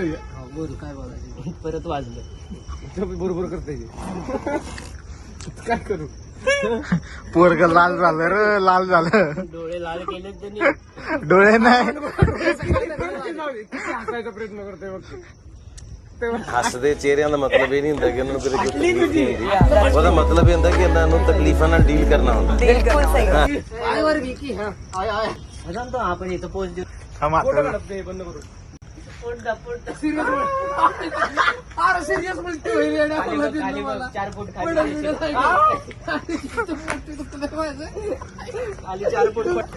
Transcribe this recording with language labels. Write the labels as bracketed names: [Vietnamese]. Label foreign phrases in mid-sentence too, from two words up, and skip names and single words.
[Marathi] बोल काय बोलायचं. परत वाजलं. बरोबर करता काय करू. पोरग लाल झालं रे. लाल झालं. डोळे लाल केले त्यांनी. डोळे नाही. हसायचा प्रयत्न करतोय बघ. [Punjabi] ਹੱਸਦੇ ਚਿਹਰਿਆਂ ਦਾ ਮਤਲਬ ਇਹ ਨਹੀਂ ਹੁੰਦਾ ਕਿ ਉਹਨਾਂ ਨੂੰ ਕਦੇ ਕੋਈ ਤਕਲੀਫ ਨਹੀਂ ਹੁੰਦੀ. ਉਹਦਾ ਮਤਲਬ ਇਹ ਹੁੰਦਾ ਕਿ ਇਹਨਾਂ ਨੂੰ ਤਕਲੀਫਾਂ ਨਾਲ ਡੀਲ ਕਰਨਾ ਹੁੰਦਾ. [Hindi] बिलकुल सही. [Marathi] आयवर विकी. आय सांगतो आपण इथं पोच देऊ. बंद करू. अरे सिरियस बोलते होईल. 4 फूट खाली. खाली 4 फूट.